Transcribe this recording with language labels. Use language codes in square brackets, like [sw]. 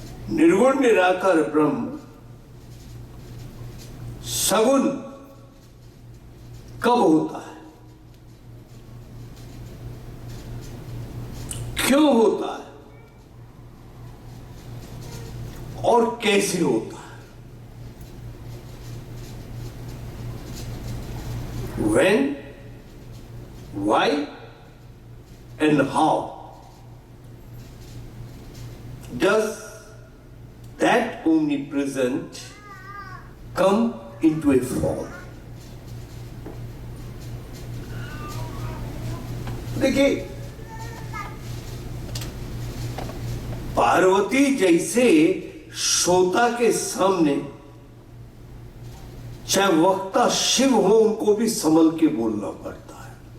[hi] निर्गुण निराकार ब्रह्म सगुण कब होता है, क्यों होता है और कैसे होता है? [en] When, why and how does that omnipresent come into a form? [hi] देखिए, पार्वती जैसे श्रोता के सामने चाहे वक्ता शिव हो, उनको भी संभल के बोलना पड़ता है।